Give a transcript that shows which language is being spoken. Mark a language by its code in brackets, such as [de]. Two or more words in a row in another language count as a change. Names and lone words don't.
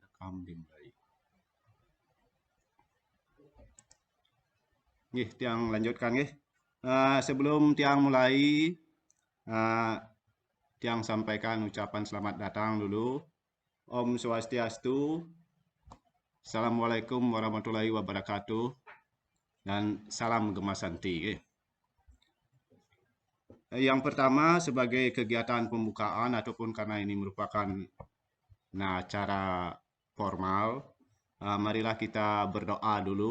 [id] rekam dimulai. Nggih, tiang lanjutkan nggih. Sebelum tiang mulai, eh, tiang sampaikan ucapan selamat datang dulu. [ban] Om Swastiastu, [ar] السلام عليكم ورحمة الله وبركاته, [id] dan salam Gema Santi. Yang pertama, sebagai kegiatan pembukaan ataupun karena ini merupakan acara formal, marilah kita berdoa dulu.